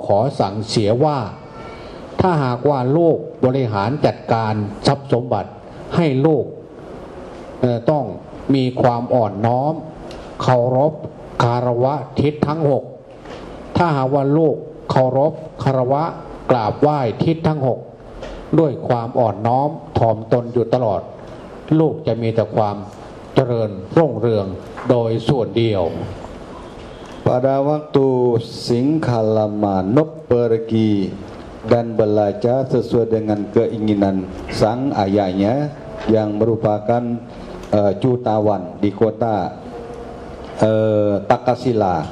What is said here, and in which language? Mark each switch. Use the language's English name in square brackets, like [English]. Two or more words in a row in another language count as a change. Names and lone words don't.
[Thai] ขอสั่งเสียว่าถ้าหากว่าลูกบริหารจัดการทรัพย์สมบัติให้ลูกต้องมีความอ่อนน้อมเคารพคารวะทิศทั้งหกถ้าหากว่าลูกเคารพคารวะกราบไหว้ทิศทั้งหกด้วยความอ่อนน้อมถ่อมตนอยู่ตลอดลูกจะมีแต่ความเจริญรุ่งเรืองโดยส่วนเดียว [Indonesian] Pada waktu Singkhala Manop pergi dan belajar sesuai dengan keinginan sang ayahnya yang merupakan jutawan di kota Takasila.